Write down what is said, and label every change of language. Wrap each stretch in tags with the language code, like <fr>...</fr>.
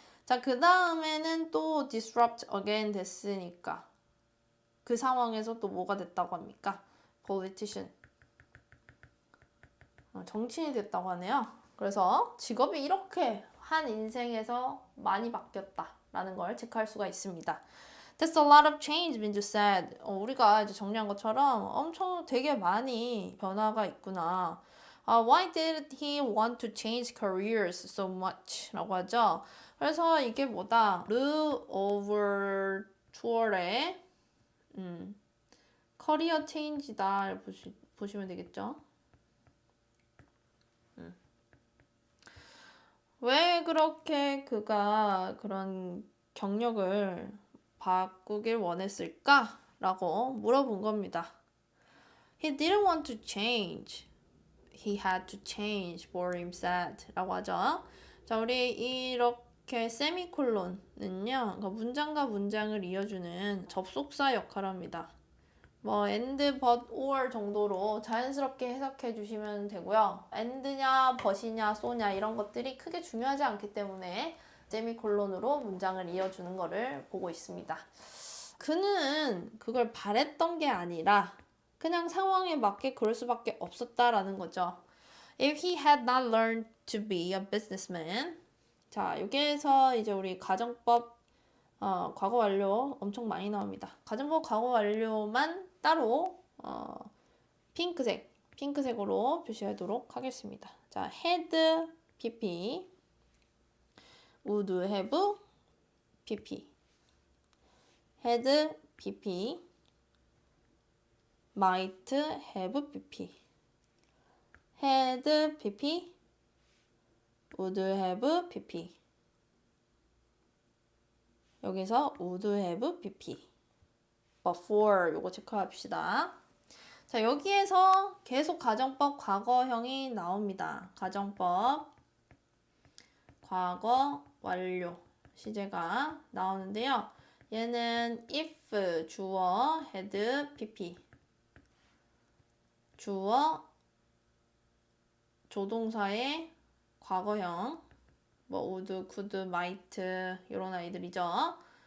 <ko>자, 그 다음에는 또 disrupt again 됐으니까 그 상황에서 또 뭐가 됐다고 합니까?</ko> <en>politician.</en> <ko>정치인이 됐다고 하네요. 그래서 직업이 이렇게 한 인생에서 많이 바뀌었다라는 걸 체크할 수가 있습니다.</ko> <en>That's a lot of change, 민주 said.</en> <ko>우리가 이제 정리한 것처럼 엄청 되게 많이 변화가 있구나.</ko> <en>Why did he want to change careers so much?</en> <ko>라고 하죠. 그래서 이게 뭐다? 르 오버추어의 커리어 체인지다 보시면 되겠죠. 왜 그렇게 그가 그런 경력을 바꾸길 원했을까? 라고 물어본 겁니다.</ko> <en>He didn't want to change. He had to change, Borim said.</en> <ko>라고 하죠. 자, 우리 이렇게 세미콜론은요, 그러니까 문장과 문장을 이어주는 접속사 역할을 합니다. 뭐 and, but, or 정도로 자연스럽게 해석해 주시면 되고요. and냐, but이냐, so냐 이런 것들이 크게 중요하지 않기 때문에 세미콜론으로 문장을 이어주는 거를 보고 있습니다. 그는 그걸 바랬던 게 아니라 그냥 상황에 맞게 그럴 수밖에 없었다라는 거죠.</ko> <en>If he had not learned to be a businessman.</en> <ko>자, 여기에서 이제 우리 가정법 과거 완료 엄청 많이 나옵니다. 가정법 과거 완료만 따로 핑크색으로 표시하도록 하겠습니다.</ko> <en>자, had pp, would have pp, had pp, might have pp, had pp, would have pp. 여기서 would have pp.</en> <ko>before 요거 체크합시다. 자, 여기에서 계속 가정법 과거형이 나옵니다. 가정법 과거 완료 시제가 나오는데요. 얘는 if 주어 had pp, 주어 조동사의 과거형 뭐 would, could, might 이런 아이들이죠.</ko>